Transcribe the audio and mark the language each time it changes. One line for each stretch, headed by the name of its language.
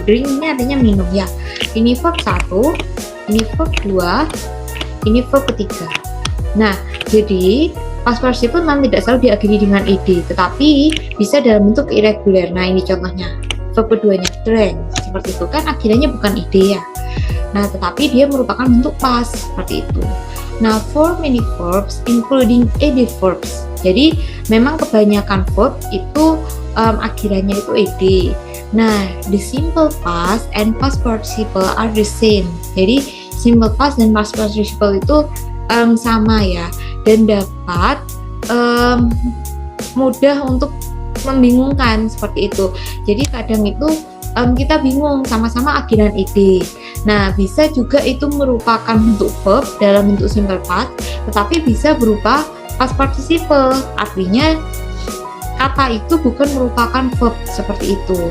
Indonesian: Drink ini artinya minum ya. Ini verb 1, ini verb 2, ini verb ketiga. Nah, jadi past participle memang tidak selalu diakhiri dengan ed, tetapi bisa dalam bentuk irregular. Nah, ini contohnya. Verb keduanya drank, seperti itu kan akhirannya bukan ed ya. Nah, tetapi dia merupakan bentuk past, seperti itu.
English: Nah, for many verbs including ed verbs.
Indonesian: Jadi memang kebanyakan verb itu akhirannya itu ed.
English: Nah, the simple past and past participle are the same.
Indonesian: Jadi simple past dan past participle itu sama ya, dan dapat mudah untuk membingungkan seperti itu. Jadi kadang itu kita bingung sama-sama akhiran ed. Nah, bisa juga itu merupakan bentuk verb dalam bentuk simple past, tetapi bisa berupa past participle, artinya kata itu bukan merupakan verb seperti itu.